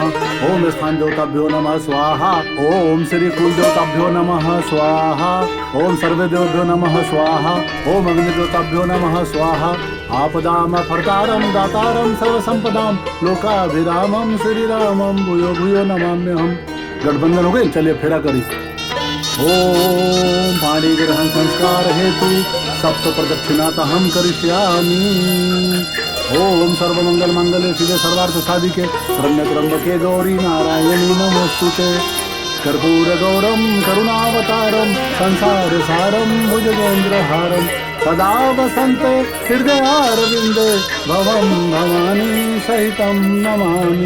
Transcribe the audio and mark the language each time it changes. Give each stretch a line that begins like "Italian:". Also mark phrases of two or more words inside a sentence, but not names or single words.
Sanskrit: ओम स्थान देवताभ्यो नमः स्वाहा। ओम श्री कुल देवताभ्यो नमः स्वाहा। ओम सर्व देवभ्यो नमः स्वाहा। ओम अग्नि देवताभ्यो नमः स्वाहा। आपदाम फर्तारम दातारम सर्व संपदाम लोकाभिरामम श्री रामम भूयो भूयो नमाम्यहम्।
Hindi: गठबंधन हो गई, चलिए फेरा करी।
Sanskrit: ओम पाणी ग्रहण संस्कार हेतु सप्त प्रदक्षिणात हम करिष्यामि। ओम सर्वमंगल मंगले शिवे सर्वार्थ साधिके शरण्य त्र्यंबके गौरी नारायणी नमोस्तुते। कर्पूर गौरम करुणावतारम संसार सारम भुजगेंद्रहारम सदा वसन्ते हृदयारविंदे भवम भवानी सहितं नमामि।